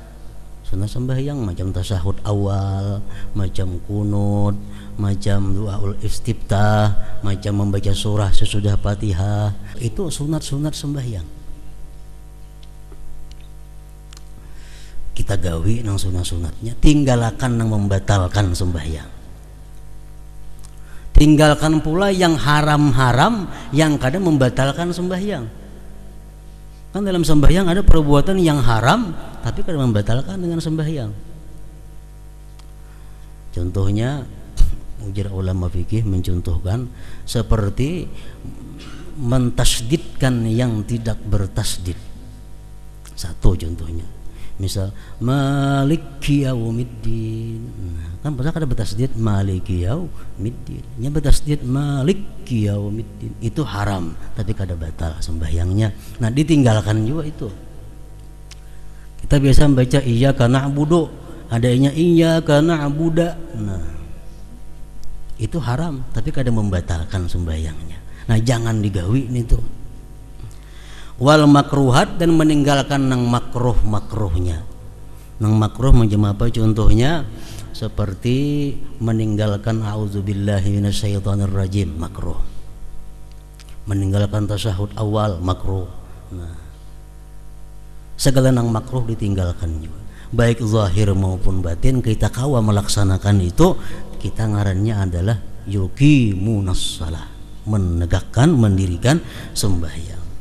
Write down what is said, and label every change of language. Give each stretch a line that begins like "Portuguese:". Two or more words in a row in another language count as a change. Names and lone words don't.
Indonesian: Sunat sembahyang macam tasyahud awal, macam kunut, macam doaul istiftah, macam membaca surah sesudah Fatihah, itu sunat-sunat sembahyang.
Banjar: Kita gawi nang sunat-sunatnya, tinggalkan nang membatalkan sembahyang.
Indonesian: Tinggalkan pula yang haram-haram yang kadang membatalkan sembahyang. Kan dalam sembahyang ada perbuatan yang haram tapi kadang membatalkan dengan sembahyang. Contohnya, ujar ulama fikih mencontohkan seperti mentasdidkan yang tidak bertasdid. Satu contohnya, misal
Arabic: مالك يوم الدين,
Indonesian: kan pernah ada bertasdid
Arabic: مالك يوم الدين,
Indonesian: nya bertasdid
Arabic: مالك يوم الدين,
Banjar: itu haram tapi kada batal sembahyangnya.
Indonesian: Nah, ditinggalkan juga itu. Kita biasa membaca
Arabic: إياك نعبد,
Indonesian: adanya
Arabic: إياك نعبد,
Banjar: nah itu haram tapi kada membatalkan sembahyangnya. Nah, jangan digawi itu.
Arabic: والمكروهات,
Banjar: dan meninggalkan nang makruh-makruhnya. Nang makruh macam apa contohnya?
Indonesian: Seperti meninggalkan
Arabic: أعوذ بالله من الشيطان الرجيم,
Indonesian: makruh. Meninggalkan tasyahud awal, makruh.
Banjar: Nah, segala nang makruh ditinggalkan juga. Baik zahir maupun batin, kita kawa melaksanakan itu, kita ngarannya adalah
Arabic: يقيمون الصلاة,
Banjar: menegakkan, mendirikan sembahyang.